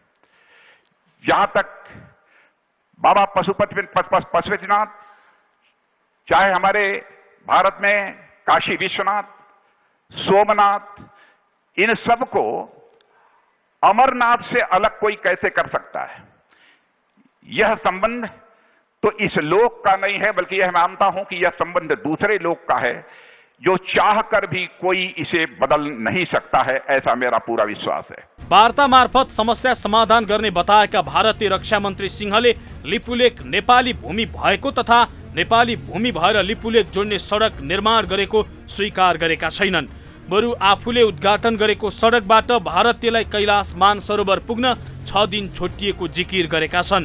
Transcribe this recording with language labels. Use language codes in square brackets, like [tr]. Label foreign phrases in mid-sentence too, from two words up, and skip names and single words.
[hi] जहां तक बाबा पशुपतिनाथ, चाहे हमारे भारत में काशी विश्वनाथ, सोमनाथ, इन सब को अमरनाथ से अलग कोई कैसे कर सकता है? यह संबंध तो इस लोक का नहीं है, बल्कि यह मानता हूं कि यह संबंध दूसरे लोक का है, जो चाह कर भी कोई इसे बदल नहीं सकता है। ऐसा मेरा पूरा विश्वास है। [ne] वार्ता मार्फत समस्या समाधान गर्ने बताएका भारतीय रक्षा मन्त्री सिंहले लिपुलेख नेपाली भूमि भएको तथा नेपाली भूमि भएर लिपुलेख जोड्ने सडक निर्माण गरेको स्वीकार गरेका छैनन्। बरु आफूले उद्घाटन गरेको सडकबाट भारतीयलाई कैलाश मानसरोवर पुग्न 6 दिन छोटिएको जिकिर गरेका छन्।